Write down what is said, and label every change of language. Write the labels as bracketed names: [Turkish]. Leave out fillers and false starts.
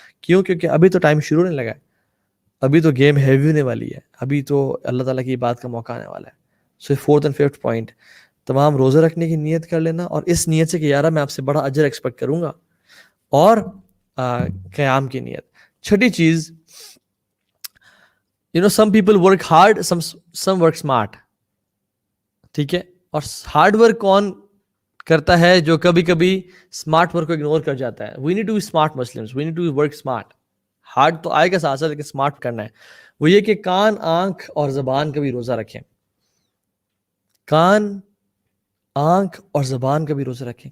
[Urdu] کیوں؟ کیونکہ ابھی تو ٹائم شروع نہیں لگا ہے، ابھی تو گیم ہیوی ہونے والی ہے، ابھی تو اللہ تعالیٰ کی بات کا موقع آنے والا ہے. سو 4th and 5th پوائنٹ، تمام روزے رکھنے کی نیت کر لینا، اور اس نیت سے کہ یار میں آپ سے بڑا اجر ایکسپیکٹ کروں گا، اور قیام کی نیت. 6ٹھی چیز، [English] some people work hard, some work smart. [Urdu] ٹھیک ہے، اور ہارڈ ورک کون کرتا ہے؟ جو کبھی کبھی اسمارٹ ورک کو اگنور کر جاتا ہے. [English] We need to be smart Muslims, we need to be work smart. [Urdu] Hard تو آئے گا ساتھ ساتھ، لیکن اسمارٹ کرنا ہے. وہ یہ کہ کان، آنکھ اور زبان کا بھی روزہ رکھیں. کان، آنکھ اور زبان کا بھی روزہ رکھیں.